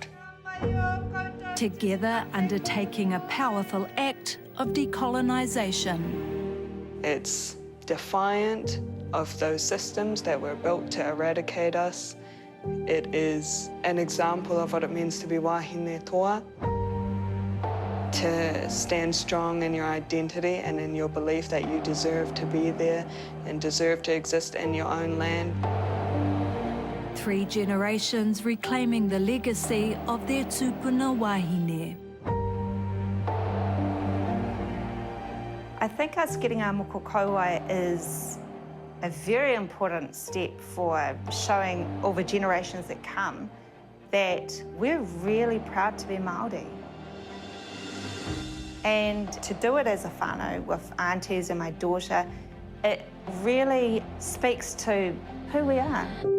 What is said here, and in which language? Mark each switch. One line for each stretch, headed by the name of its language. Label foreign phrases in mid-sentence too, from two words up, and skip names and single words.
English: Together undertaking a powerful act of decolonisation. It's defiant of those systems that were built to eradicate us. It is an example of what it means to be
Māori: wahine toa,
English: to stand strong in your identity and in your belief that you deserve to be there and deserve to exist in your own land. 3 generations reclaiming the legacy of their
Māori: tūpuna wahine.
English: I think us getting our
Māori: Moko Kauae
English: is a very important step for showing all the generations that come that we're really proud to be Māori. And to do it as a whānau with aunties and my daughter, it really speaks to who we are.